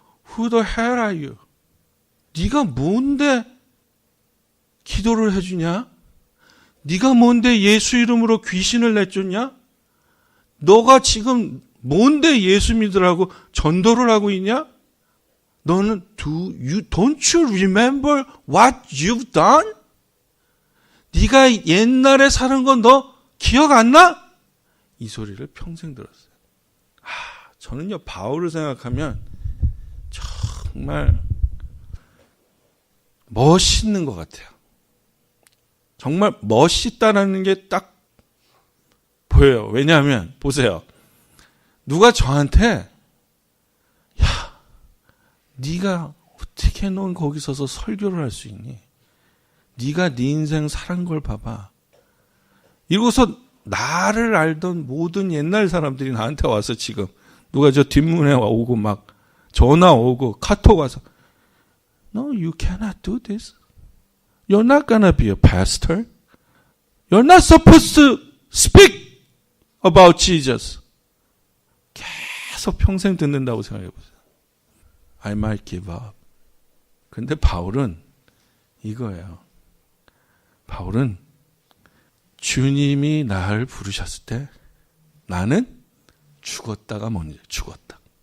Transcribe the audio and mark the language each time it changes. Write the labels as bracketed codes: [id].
[en] Who the hell are you? [ko] 네가 뭔데 기도를 해주냐? 네가 뭔데 예수 이름으로 귀신을 내쫓냐? 너가 지금 뭔데 예수 믿으라고 전도를 하고 있냐? 너는 [en] don't you remember what you've done? [ko] 네가 옛날에 사는 건 너 기억 안 나? 이 소리를 평생 들었어요. 저는요 바울을 생각하면 정말 멋있는 것 같아요. 정말 멋있다라는 게 딱 보여요. 왜냐하면 보세요. 누가 저한테 야, 네가 어떻게 넌 거기 서서 설교를 할 수 있니? 네가 네 인생 살은 걸 봐봐. 이러고서 나를 알던 모든 옛날 사람들이 나한테 와서 지금 누가 저 뒷문에 오고 막 전화 오고 카톡 와서 [en] No, you cannot do this. You're not gonna be a pastor. You're not supposed to speak about Jesus. [ko] 계속 평생 듣는다고 생각해 보세요. [en] I might give up. [ko] 근데 바울은 이거예요. 바울은 주님이 나를 부르셨을 때 나는 죽었다가 먼저 죽었다.